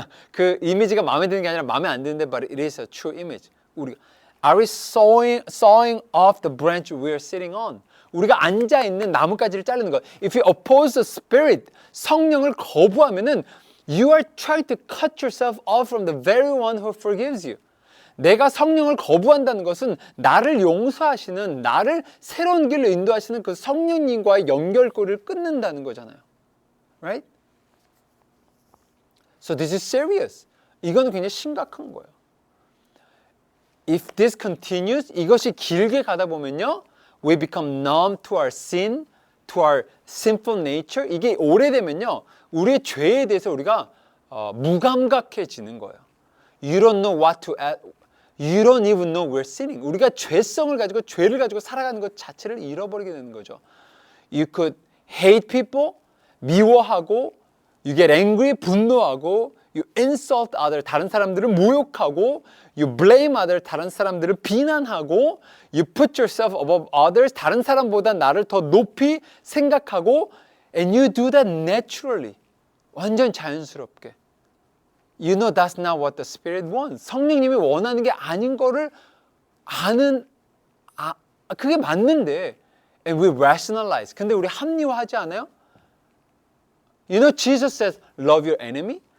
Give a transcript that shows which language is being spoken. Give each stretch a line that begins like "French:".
Korean: 그 이미지가 마음에 드는 게 아니라 마음에 안 드는데,
English: but it is a true image. Are we sawing off the branch we are sitting on?
Korean: 우리가 앉아 있는 나뭇가지를 자르는 것.
English: If you oppose the Spirit,
Korean: 성령을 거부하면은
English: you are trying to cut yourself off from the very one who forgives you.
Korean: 내가 성령을 거부한다는 것은 나를 용서하시는, 나를 새로운 길로 인도하시는 그 성령님과의 연결고리를 끊는다는 거잖아요.
English: Right? So this is serious.
Korean: 이거는 굉장히 심각한 거예요.
English: If this continues,
Korean: 이것이 길게 가다 보면요,
English: we become numb to our sin, to our sinful nature.
Korean: 이게 오래되면요, 우리의 죄에 대해서 우리가 무감각해지는 거예요.
English: You don't know what to add. You don't even know we're sinning.
Korean: 우리가 죄성을 가지고 죄를 가지고 살아가는 것 자체를 잃어버리게 되는 거죠.
English: You could hate people,
Korean: 미워하고,
English: you get angry,
Korean: 분노하고,
English: You insult other,
Korean: 다른 사람들을 모욕하고,
English: you blame other,
Korean: 다른 사람들을 비난하고,
English: you put yourself above others,
Korean: 다른 사람보다 나를 더 높이 생각하고,
English: and you do that naturally.
Korean: 완전 자연스럽게.
English: You know that's not what the Spirit wants.
Korean: 성령님이 원하는 게 아닌 거를 아는, 그게 맞는데,
English: and we rationalize.
Korean: 근데 우리 합리화하지 않아요?
English: You know, Jesus says, love your enemy.